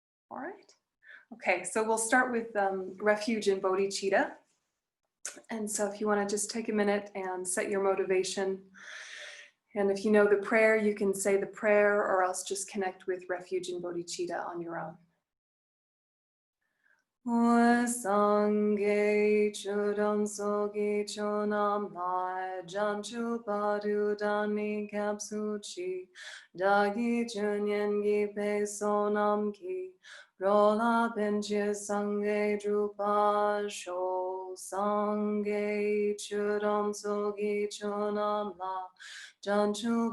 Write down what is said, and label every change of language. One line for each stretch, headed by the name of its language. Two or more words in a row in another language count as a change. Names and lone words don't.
English: All right. Okay, so we'll start with Refuge and Bodhicitta. And so if you want to just take a minute and set your motivation. And if you know the prayer, you can say the prayer or else just connect with Refuge and Bodhicitta on your own.
Tibetan: སངས་རྒྱས་ཆོས་དང་ཚོགས་ཀྱི་མཆོག་རྣམས་ལ། བྱང་ཆུབ་བར་དུ་བདག་ནི་སྐྱབས་སུ་མཆི། བདག་གིས་སྦྱིན་སོགས་བགྱིས་པའི་བསོད་ནམས་ཀྱིས འགྲོ་ལ་ཕན་ཕྱིར་སངས་རྒྱས་འགྲུབ་པར་ཤོག། སངས་རྒྱས་ཆོས་དང་ཚོགས་ཀྱི་མཆོག་རྣམས་ལ་བྱང་ཆུབ